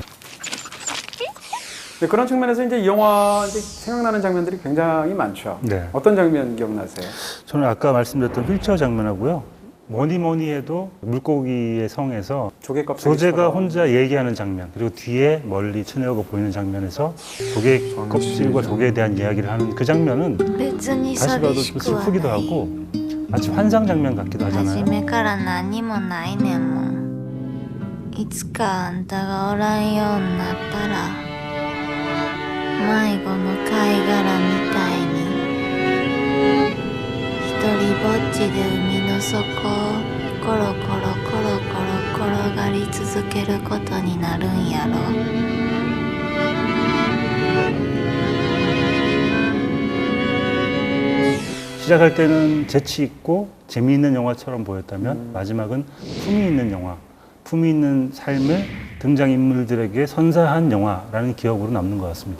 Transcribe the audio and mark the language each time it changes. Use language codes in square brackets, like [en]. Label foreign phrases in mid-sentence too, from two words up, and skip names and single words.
[ko] 그런 측면에서 이제 이 영화 이제 생각나는 장면들이 굉장히 많죠. 어떤 장면 기억나세요? 저는 아까 말씀드렸던 휠체어 장면하고요. 뭐니 해도 물고기의 성에서 조개 조제가 혼자 얘기하는 장면, 그리고 뒤에 멀리 츠네오가 보이는 장면에서 조개 껍질과 조개에 대한 이야기를 하는 그 장면은 [ja] 別に [ko] 다시 [ja] 寂 [ko] 봐도 [ja] しくは [ko] 슬프기도 [ja] ない [ko] 하고 마치 환상 장면 같기도 [ja] 初 [ko] 하잖아요. [ja] めから何もないねんもんいつかあんたがおらんようになったら迷子の貝殻みたいに一人ぼっちで海の底をコロコロコロコロ転がり続けることになるんやろ [ko] 시작할 때는 재치 있고 재미있는 영화처럼 보였다면 마지막은 품위 있는 영화, 품위 있는 삶을 등장인물들에게 선사한 영화라는 기억으로 남는 것 같습니다.